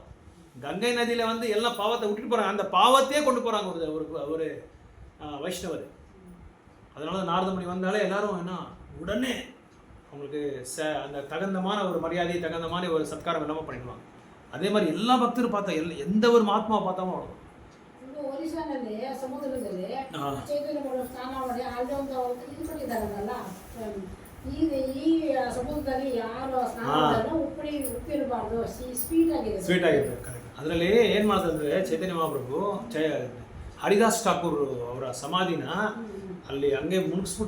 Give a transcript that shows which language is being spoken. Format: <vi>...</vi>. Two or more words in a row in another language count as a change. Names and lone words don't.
<ta>கங்கை நதியில் வந்து எல்லாம் பாவத்தை விட்டுட்டு போகிறாங்க, அந்த பாவத்தையே கொண்டு போகிறாங்க ஒரு வைஷ்ணவர். அதனால தான் நாரதமுனி வந்தாலே எல்லாரும் என்ன உடனே அவங்களுக்கு அந்த தகுந்தமான ஒரு மரியாதை, தகுந்தமான ஒரு சத்காரம் எல்லாமே பண்ணிடுவாங்க. அதே மாதிரி எல்லா பக்தரும் பார்த்தா எந்த ஒரு மகாத்மாவை பார்த்தாலும் அவ்வளோ.</ta> <kn>ಒರಿಸ್ಸಾನಲ್ಲಿ ಸಮುದ್ರದಲ್ಲಿ ಚೈತನ್ಯ ಸ್ನಾನ ಮಾಡಿ ಅಲ್ಲಿ ಒಂದು ಇದು ಮಾಡಿದಾರಲ್ಲ ಈ ಸಮುದ್ರದಲ್ಲಿ ಯಾರು ಸ್ನಾನ ಮಾಡಿದ್ರು ಉಪ್ಪಿರಬಾರ್ದು, ಸ್ವೀಟ್ ಆಗಿದೆ. ಸ್ವೀಟ್ ಆಗಿರ್ಬೇಕು, ಕರೆಕ್ಟ್. ಅದರಲ್ಲಿ ಏನು ಮಾಡ್ತಂದ್ರೆ ಚೈತನ್ಯ ಮಹಾಪ್ರಭು ಹರಿದಾಸ್ ಠಾಕೂರ್ ಅವರ ಸಮಾಧಿನ ಅಲ್ಲಿ ಹಂಗೆ ಮುಳುಗಿಸ್ಬಿಟ್ರು.</kn>